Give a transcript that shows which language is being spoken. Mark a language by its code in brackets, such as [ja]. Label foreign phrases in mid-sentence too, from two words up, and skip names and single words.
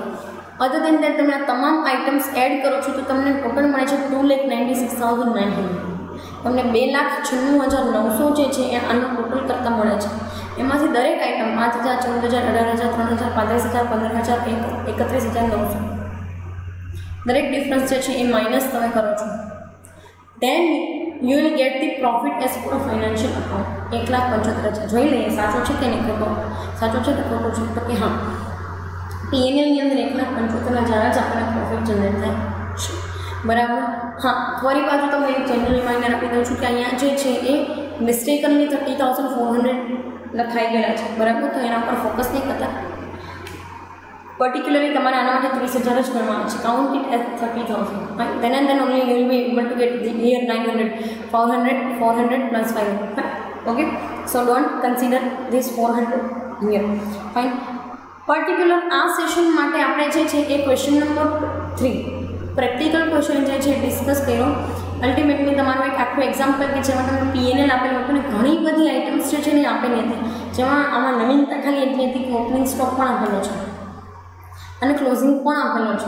[en] other than that [gu] તમે આ તમામ આઇટમ્સ એડ કરો છો તો તમને ટોટલ મળે છે 2,96,900. તમને 2,96,900 જે છે એ આનો ટોટલ કરતાં મળે છે. એમાંથી દરેક આઇટમ 5,000, 14,000, 18,000, 3,000, 35,000, 31,900 દરેક ડિફરન્સ જે છે એ માઇનસ તમે કરો છો. [en] then you will get the profit as per financial account 1,75,000. [gu] જોઈ લઈએ સાચો છે કે નહીં ખોટો. સાચો છે કે ખોટો છે તો કે હા પીએનએલની અંદર 1,75,000 જ આપણને પ્રોફિટ જનરેટ થાય છે. બરાબર. હા ફરી પાછું તમને એક [en] general reminder [gu] આપી દઉં છું કે અહીંયા જે છે એ મિસ્ટેકનલી 30,400 લખાઈ ગયેલા છે. બરાબર. તો એના પર ફોકસ નહીં કરતા. પર્ટિક્યુલરલી તમારે આના માટે 30,000 જ ગણવાના છે. [en] count it as 30,000. then and then only you will be able to get here 900, 400 plus 500. Okay. So don't consider this 400 here. Fine. [gu] પર્ટિક્યુલર આ સેશન માટે આપણે જે છે એ [en] question number 3 practical question [gu] જે છે ડિસ્કસ કર્યો. અલ્ટિમેટલી તમારું એક આખું એક્ઝામ્પલ કે જેમાં તમને પીએનએલ આપેલું હતું ને ઘણી બધી આઇટમ્સ જે છે ને આપેલી હતી જેમાં આમાં નવીનતા ખાલી એટલી હતી કે [en] opening stock [gu] પણ આપેલો છે અને ક્લોઝિંગ પણ આપેલો છે.